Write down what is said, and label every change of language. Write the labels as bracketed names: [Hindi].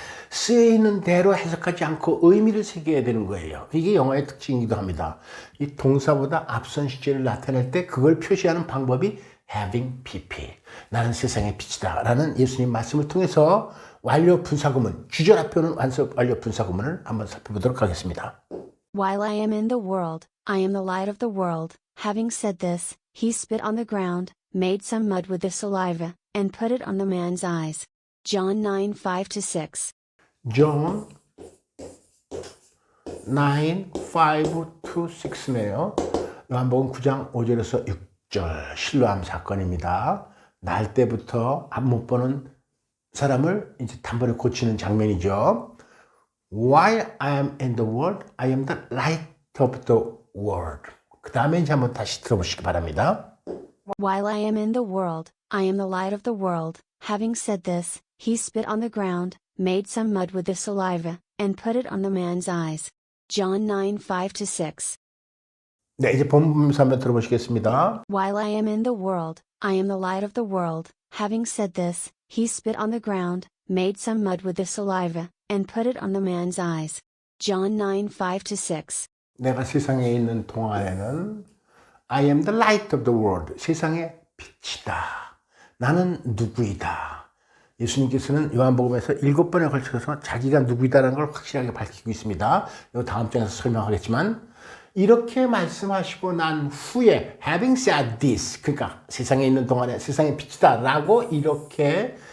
[Korean] 쓰여 있는 대로 해석하지 않고 의미를 새겨야 되는 거예요. 이게 영어의 특징이기도 합니다. 이 동사보다 앞선 시제를 나타낼 때 그걸 표시하는 방법이 having pp, 나는 세상의 빛이다 라는 예수님 말씀을 통해서 완료 분사구문, 주절 앞에 오는 완료 분사구문을 한번 살펴보도록 하겠습니다. [English] While I am in the world, I am the light of the world. Having said this, he spit on the ground, made some mud with the saliva, and put it on the man's eyes. John 9:5-6. [Korean] John 9, 5-6네요. 요한복음 9장 5절에서 6절 실로암 사건입니다. 날 때부터 안 못 보는 사람을 이제 단번에 고치는 장면이죠. [English] While I am in the world, I am the light of the world. [Korean] 그 다음에 이제 한번 다시 들어보시기 바랍니다. [English] While I am in the world, I am the light of the world. Having said this, he spit on the ground, made some mud with the saliva, and put it on the man's eyes. John 9:5-6. [Korean] 네, 이제 본문서 한번 들어보시겠습니다. [English] While I am in the world, I am the light of the world. Having said this, he spit on the ground, made some mud with the saliva, and put it on the man's eyes. John 9:5-6. [Korean] 내가 세상에 있는 동안에는 [English] I am the light of the world. [Korean] 세상의 빛이다. 나는 누구이다. 예수님께서는 요한복음에서 7번에 걸쳐서 자기가 누구이다라는 걸 확실하게 밝히고 있습니다. 이거 다음 장에서 설명하겠지만, 이렇게 말씀하시고 난 후에 [English] having said this, [Korean] 그러니까 세상에 있는 동안에 세상의 빛이다 라고 이렇게